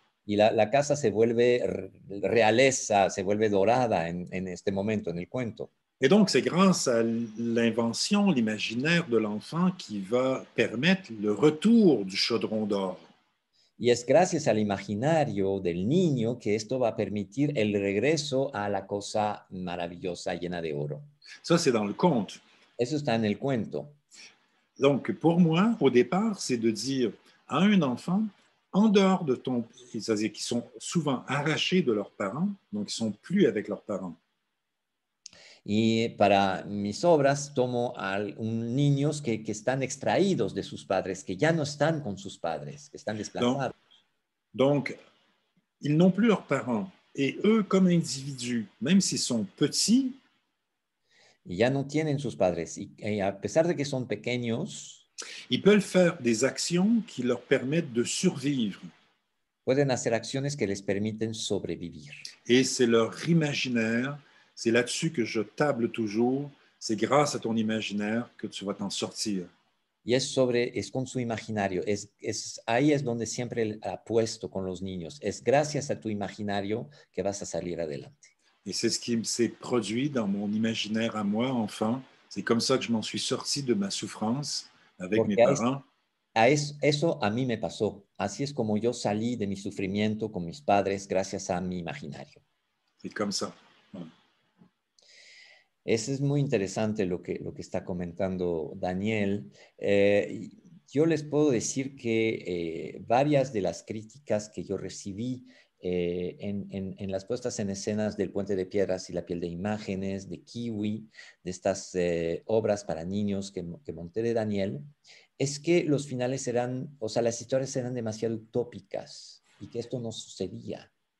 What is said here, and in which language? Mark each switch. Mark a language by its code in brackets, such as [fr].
[es] y la casa se vuelve realeza, se vuelve dorada en este momento, en el cuento. [fr] Et donc, c'est grâce à l'invention, l'imaginaire de l'enfant qui va permettre le retour du chaudron d'or. [es] Y es gracias al imaginario del niño que esto va a permitir el regreso a la cosa maravillosa llena de oro. [fr] Ça, c'est dans le conte. [es] Eso está en el cuento. [fr] Donc, pour moi, au départ, c'est de dire à un enfant, en dehors de ton... C'est-à-dire qu'ils sont souvent arrachés de leurs parents, donc ils ne sont plus avec leurs parents. [es] Y para mis obras tomo a niños que están extraídos de sus padres, que ya no están con sus padres, que están desplazados. [fr] Donc, ils n'ont plus leurs parents. Et eux, comme individus, même s'ils sont petits, [es] y ya no tienen sus padres. Y a pesar de que son pequeños, [fr] ils peuvent faire des actions qui leur permettent de survivre. [es] Pueden hacer acciones que les permiten sobrevivir. [fr] Et c'est leur imaginaire. C'est là-dessus que je table toujours. C'est grâce à ton imaginaire que tu vas t'en sortir. [es] Y es con su imaginario. Ahí es donde siempre apuesto con los niños. Es gracias a tu imaginario que vas a salir adelante. [fr] Et c'est ce qui s'est produit dans mon imaginaire à moi, enfant. C'est comme ça que je m'en suis sorti de ma souffrance avec mes parents. [es] Eso a mí me pasó. Así es como yo salí de mi sufrimiento con mis padres gracias a mi imaginario. [fr] C'est comme ça. Ouais. [es] Eso es muy interesante lo que está comentando Daniel. Yo les puedo decir que varias de las críticas que yo recibí en las puestas en escenas del Puente de Piedras y La piel de imágenes, de Kiwi, de estas obras para niños que monté de Daniel, es que los finales eran, o sea, las historias eran demasiado utópicas y que esto no sucedía.